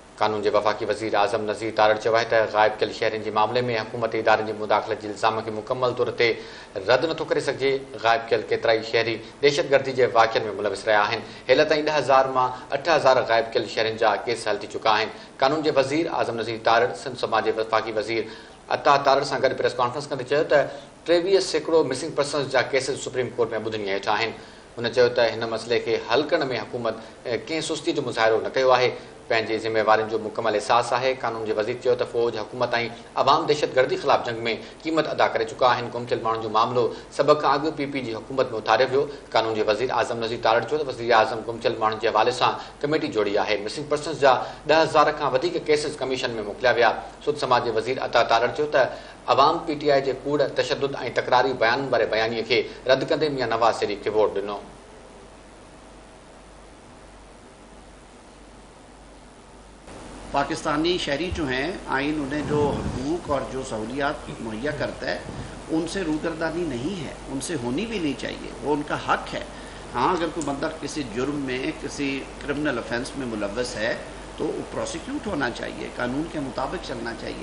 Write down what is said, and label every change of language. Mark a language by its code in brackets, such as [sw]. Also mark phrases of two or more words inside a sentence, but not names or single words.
[ur] قانون کے وفاقی وزیر [sd] اعظم نذیر تارڑ چयो आहे त غائب कयल शहरनि जे मामले में हुकूमती इदारनि जी मुदाख़लत जे इल्ज़ाम खे मुकमल तौर ते रद्द नथो करे सघिजे। غائب कयल केतिरा ई शहरी दहशतगर्दी जे वाक़िअनि में मुलविस रहिया आहिनि। हेल ताईं 10,000 मां 8,000 غائب कयल शहरनि जा केस हल थी चुका आहिनि। कानून जे वज़ीर आज़म नज़ीर तारड़ सिंध समाज जे वफ़ाक़ी वज़ीर अता तारड़ सां गॾु [en] press conference [sd] कंदे चयो त 23 [en] missing persons [sd] जा केसेस सुप्रीम कोर्ट में ॿुधणी हेठि आहिनि। हुन चयो त हिन मसइले खे हल करण में हुकूमत कंहिं सुस्ती जो मुज़ाहिरो न कयो आहे। पंहिंजे ज़िम्मेवारियुनि जो मुकमल एहसास आहे। कानून जे वज़ीर चयो त फ़ौज हुकूमत ऐं अवाम दहशतगर्दी ख़िलाफ़ जंग में क़ीमत अदा करे चुका आहिनि। गुम थियल माण्हुनि जो मामिलो सभ खां अॻु पीपी जी हुकूमत में उथारियो वियो। कानून जे वज़ीर आज़म नज़ीर तारड़ चयो त वज़ीर आज़म गुम थियल माण्हुनि जे हवाले सां कमेटी जोड़ी आहे। [en] missing persons [sd] जा 10,000 खां वधीक केसेस कमीशन में मोकिलिया विया। सुध समाज जे वज़ीर अता तारड़ चयो त अवाम PTI जे कूड़ तशद्दुद ऐं तकरारी बयान वारे बयानीअ खे रद्द कंदे मियां नवाज़ शरीफ़ खे वोट ॾिनो। [ur] پاکستانی شہری جو ہیں، آئین انہیں جو حقوق اور جو سہولیات مہیا کرتا ہے ان سے روگردانی نہیں ہے، ان سے ہونی بھی نہیں چاہیے، وہ ان کا حق ہے. ہاں، اگر کوئی بندہ کسی جرم میں، کسی [en] criminal offense [ur] میں ملوث ہے تو وہ پراسیکیوٹ ہونا چاہیے، قانون کے مطابق چلنا چاہیے.